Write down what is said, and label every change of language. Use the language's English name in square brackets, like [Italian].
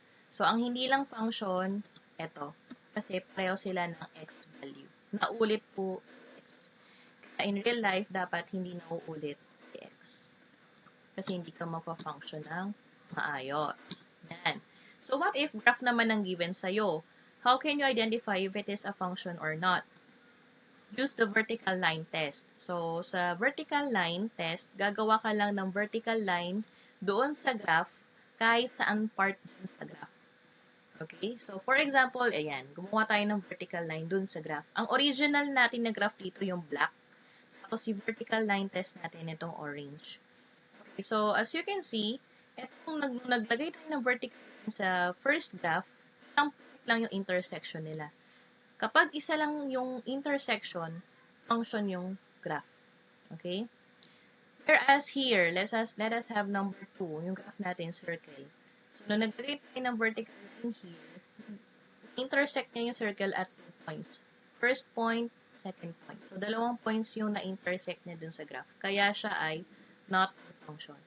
[Filipino] So, ang hindi lang function, eto. Kasi pareho sila ng x value. Naulit po x. Kaya [English] in real life, [Filipino] dapat hindi nauulit si x. Kasi hindi ka mapa-function ng maayos. Yan. [English] So, what if graph [Filipino] naman ang [English] given sa'yo? How can you identify if it is a function or not? Use the vertical line test. [Filipino] So, sa vertical line test, gagawa ka lang ng vertical line doon sa graph kahit saan part din sa graph. Okay? So, for example, ayan, gumawa tayo ng vertical line doon sa graph. Ang original natin na graph dito yung black. Tapos, si vertical line test natin itong orange. Okay, so, [English] as you can see, [Filipino] nung naglagay tayo ng vertical line sa first graph, isang point lang yung intersection nila. Kapag isa lang yung intersection, function yung graph. Okay? [English] Whereas here, let us have number 2, [Filipino] yung graph natin, [English] circle. [Filipino] So, nung nag-create tayo ng vertical line here, intersect niya yung circle at 2 points. First point, second point. So, dalawang points yung na-intersect niya dun sa graph. Kaya siya ay [English] not a function.